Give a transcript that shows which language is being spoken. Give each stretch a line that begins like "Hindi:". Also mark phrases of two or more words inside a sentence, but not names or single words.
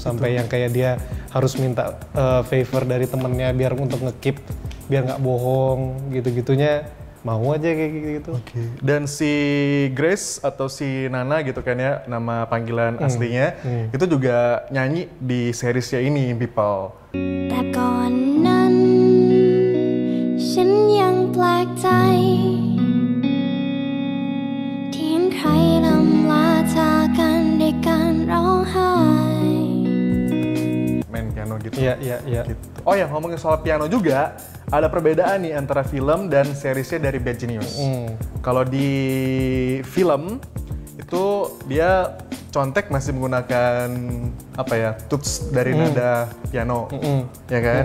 Indonesian: Sampai yang kayak dia harus minta favor dari temennya biar untuk nge-keep, biar nggak bohong gitu-gitunya. Mau aja kayak gitu. Dan si Grace atau si Nana gitu kan ya, nama panggilan aslinya, itu juga nyanyi di seriesnya ini, People.
Thai: แต่ก่อนนั้นฉันยังแปลกใจที่เห็นใครลำลาจากกันด้วยการร้องไห้
Indonesian: Main piano gitu. Iya. Gitu. Oh ya, ngomongin soal piano juga, ada perbedaan nih antara film dan seriesnya dari Bad Genius. Kalau di film itu dia contek masih menggunakan tuts dari nada piano, ya kan?